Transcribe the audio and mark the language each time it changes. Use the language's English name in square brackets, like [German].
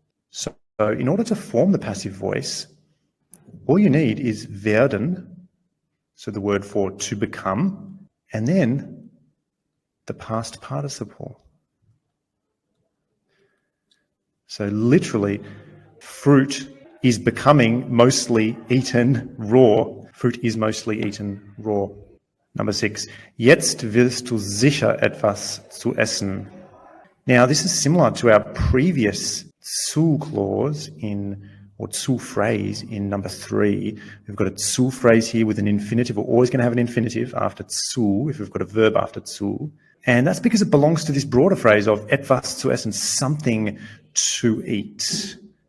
[English] So in order to form the passive voice, all you need is werden, so the word for to become, and then the past participle. So literally, fruit is becoming mostly eaten raw. Fruit is mostly eaten raw. Number 6. [German] Jetzt willst du sicher etwas zu essen. [English] Now, this is similar to our previous zu clause or zu phrase in number 3. We've got a zu phrase here with an infinitive. We're always going to have an infinitive after zu if we've got a verb after zu. And that's because it belongs to this broader phrase of [German] etwas zu essen, [English] something to eat.